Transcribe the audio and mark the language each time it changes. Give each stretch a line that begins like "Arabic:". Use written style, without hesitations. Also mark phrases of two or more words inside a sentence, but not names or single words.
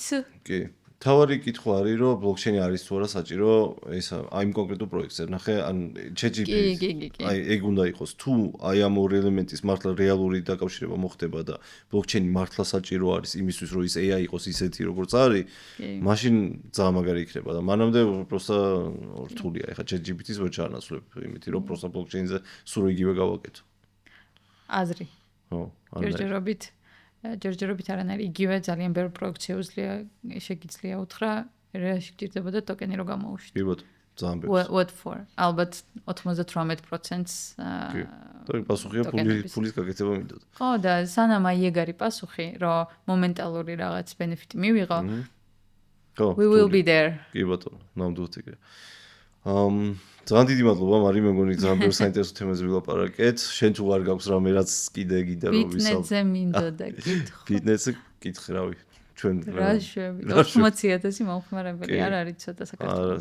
Georgian: კი თავარი კითხვა არის რომ ბლოკჩეინი არის თუ არა საჭირო ეს აი იმ კონკრეტულ პროექტზე ნახე ან ChatGPT აი ეგ უნდა იყოს თუ აი ამ ორი ელემენტის მართლა რეალური დაკავშირება მოხდება და ბლოკჩეინი მართლა საჭირო არის იმისთვის რომ ის AI იყოს ისეთი როგორც არის მაშინ ძალიან მაგარი იქნება და მანამდე просто რთულია ეხა ChatGPT-ს ვერ ჩაანაცვლებ იმითი რომ просто ბლოკჩეინზე სულ იგივე გავაკეთო აზრი ხო ჯერჯერობით არანაირი იგივე ძალიან ბევრ პროექტს შეგიძლია უთხრა რა შეჭირდებოდა ტოკენი რო გამოუშვით. კი ბატონო, ძალიან ბევრს.
English: What for?
Georgian: ალბათ 98%-ს და პასუხია ფულის გაკეთება მინდოდა. ხო და სანამ აი ეგ არის პასუხი, რომ მომენტალური რაღაც ბენეფიტი მივიღო. ხო.
English: We will be there.
Georgian: კი ბატონო, ნამდვილად ეგრე. ძალიან დიდი მადლობა მარი მე მგონი ძალიან ბევრ საინტერესო თემაზე ვილაპარაკეთ. შენ თუ არ გაქვს რამე რაც კიდე გინდა რომ ვისაუბროთ. ბიტნეტზე მინდოდა კითხო. ბიტნეტზე კითხე რავი. ჩვენ რა შვები 80,000 მომხმარებელი არ არის ცოტა საქართველოს.